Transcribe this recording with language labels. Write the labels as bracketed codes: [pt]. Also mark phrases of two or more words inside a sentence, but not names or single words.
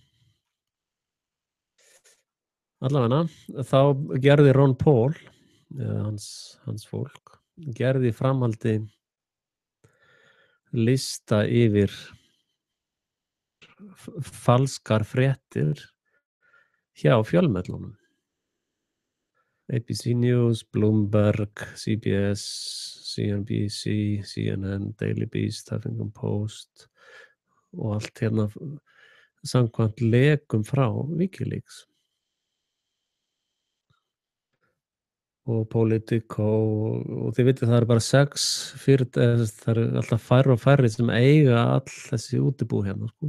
[is] Allavega, þá gerði Ron Paul, eða hans fólk, gerði í framhaldi lista yfir falskar fréttir hjá fjölmiðlunum. ABC News, Bloomberg, CBS, CNBC, CNN, Daily Beast, Huffington Post og allt hérna samkvæmt lekum frá Wikileaks. Og Politico og þið vitið það eru bara 6 það eru alltaf færri og færri sem eiga all þessi útibú hérna sko.